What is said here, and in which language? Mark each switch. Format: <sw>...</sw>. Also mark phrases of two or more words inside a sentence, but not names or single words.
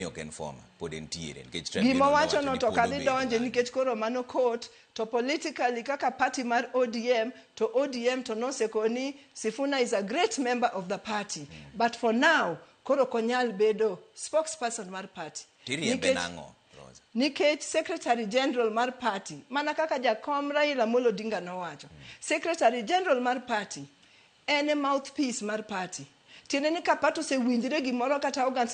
<luo>oken former pod entiere gima wacho no to kadhi donje nikech koro mano court to politically kaka party mar ODM to nosekoni Sifuna</luo> <en>is a great member of the party but for now</en> <luo>koro konyal bedo spokesperson mar party nikech</luo> <en>secretary general</en> <luo>mar party mana kaka jakom Raila Amolo Odinga nowacho</luo> <en>secretary general</en> <luo>mar party en mouthpiece mar party tiene ni ka party osewinjre gimoro kata organs</luo>